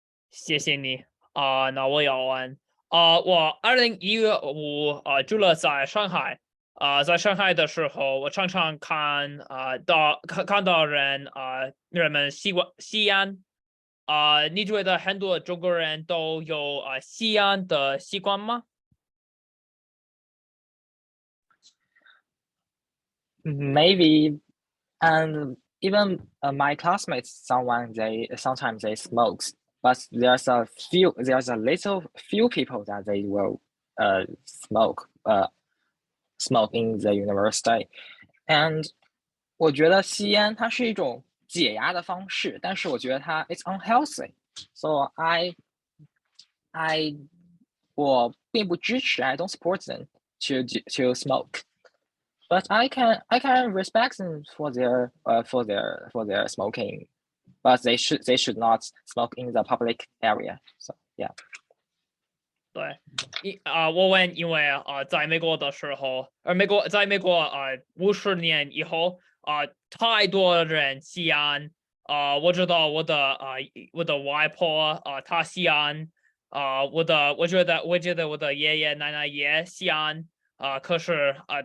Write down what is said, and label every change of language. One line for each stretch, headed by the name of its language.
Chinese: 谢谢你那我要问我2015住了在上海在上海的时候，我常常看到人们吸烟你觉得很多中国人都有吸烟的习惯吗？
English: maybe, and even my classmates, sometimes they smokes, but there's a little few people that they will smoke in the university. And
Chinese: 我觉得吸烟它是一种解压的方式，但是我觉得它
English: it's unhealthy. So
Chinese: 我并不支持
English: I don't support them to smoke. But I can respect them for their smoking, but they should not smoke in the public area. So yeah.
Chinese: 对，我问，因为在美国的时候，在美国50年以后太多人吸烟我知道我的外婆她吸烟我觉得我的爷爷奶奶也吸烟可是